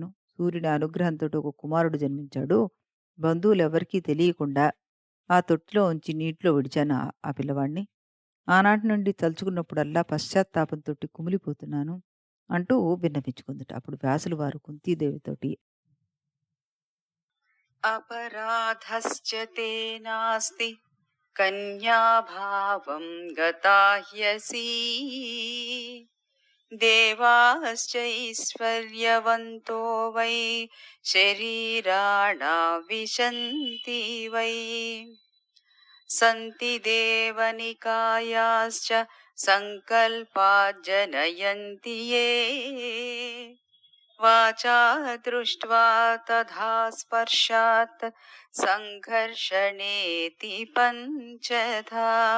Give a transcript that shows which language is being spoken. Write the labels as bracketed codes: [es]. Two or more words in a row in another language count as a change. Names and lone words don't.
[te] సూర్యుడి అనుగ్రహంతోటి ఒక కుమారుడు జన్మించాడు. బంధువులెవ్వరికీ తెలియకుండా ఆ తొట్టిలో ఉంచి నీటిలో విడిచాను ఆ పిల్లవాడిని. ఆనాటి నుండి తలుచుకున్నప్పుడల్లా పశ్చాత్తాపంతోటి కుమిలిపోతున్నాను అంటూ విన్నపించుకుందట. అప్పుడు వ్యాసుల వారు కుంతీదేవితోటి, [sa] अपराधश्च ते नास्ति कन्याभावं गता ह्यसि देवाश्चैश्वर्यवन्तो वै शरीराणां विशन्ति वै सन्ति देवनिकायाश्च सङ्कल्पा जनयन्ति ये वाचा दृष्ट्वा तथा स्पर्शात् सङ्घर्षणेति पञ्चधा